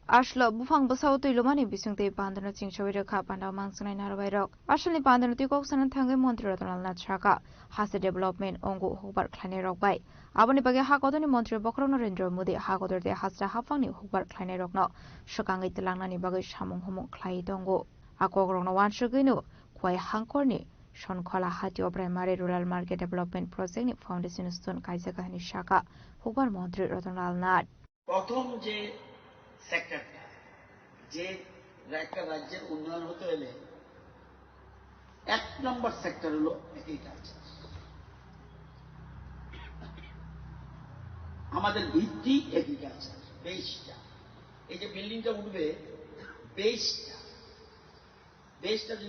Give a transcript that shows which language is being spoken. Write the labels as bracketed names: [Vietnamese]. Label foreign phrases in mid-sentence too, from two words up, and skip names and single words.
[Kok Borok] Ashla bufang basau tu ilumani bisung te pandana chingchawi rekha panda mangsanai narbai rok ashalni pandana tu kok sanan thangai montri ratonal nachraka hase development ongo hobar khlane rok bai aboni bage hakodoni montri bokrong Narendra Modi hakodor de hasra hafangni hobar khlane rokno shakangai telangnani bage samung homong khlai dongo akogrongno wansuginu khwai hangkorni Shonkhola Hatio Primary Rural Market Development Project ni Foundation Stone Kaisakahani Shaka Hobar Montri Ratonal Nat [Bangla] প্রথম যে সেক্টরটা যে একটা রাজ্যের উন্নয়ন হতে হলে 1 নম্বর সেক্টর হলো এগ্রিকালচার আমাদের ভিত্তি এগ্রিকালচার বেসটা এই যে বিল্ডিংটা উঠবে বেসটা যদি